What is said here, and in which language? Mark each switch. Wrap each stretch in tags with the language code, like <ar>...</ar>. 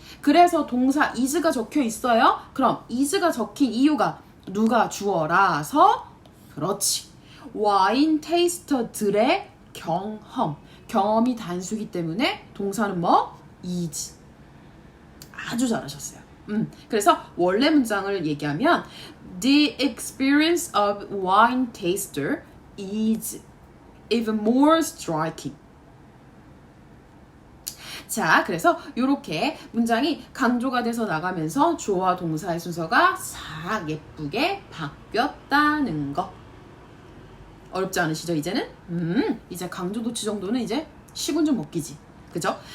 <ko>그래서 동사 is가 적혀 있어요. 그럼 is가 적힌 이유가 누가 주어라서 그렇지. 와인 테이스터들의 경험이 단수기 때문에 동사는 is. 아주 잘하셨어요. 그래서 원래 문장을 얘기하면</ko> <en>The experience of wine taster is even more striking.</en> <ko>자, 그래서 이렇게 문장이 강조가 돼서 나가면서 주어와 동사의 순서가 싹 예쁘게 바뀌었다는 거. 어렵지 않으시죠, 이제는? 이제 강조도치 정도는 이제 식은 좀 먹기지. 그죠?</ko>